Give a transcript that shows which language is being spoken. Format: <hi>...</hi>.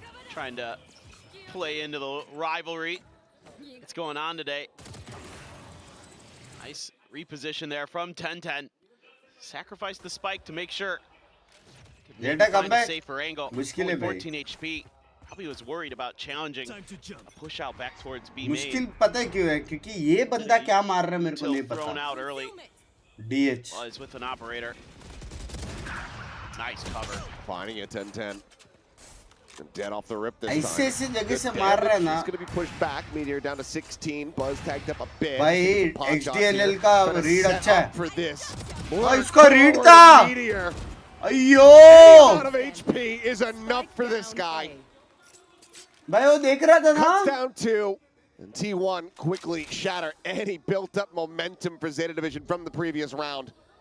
<en>Trying to play into the rivalry that's going on today. Nice reposition there from 10-10. Sacrifice the spike to make sure. Zeta come back. Safer angle. 14 HP. Probably was worried about challenging a push out back towards B main.</en> <hi>मुश्किल पता है क्यों है? क्योंकि ये बंदा क्या मार रहा है मेरे को नहीं पता.</hi> <en>Thrown out early. DH. Was with an operator. Nice cover. Finding it 10-10. Dead off the rip this</en> <hi>ऐसे</hi> <en>time.</en> <hi>जगह से मार रहा है ना.</hi> <en>He's going to be pushed back. Meteor down to 16. Buzz tagged up a bit.</en> <hi>भाई XDLL का read अच्छा है.</hi> <en>For this.</en> <hi>इसका रीड था.</hi> <en>Meteor. अयो. Any amount of HP is enough for this guy.</en> <hi>भाई वो देख रहा था ना.</hi> <en>Cuts down 2. And T1 quickly shatter any built-up momentum for Zeta Division from the previous round.</en>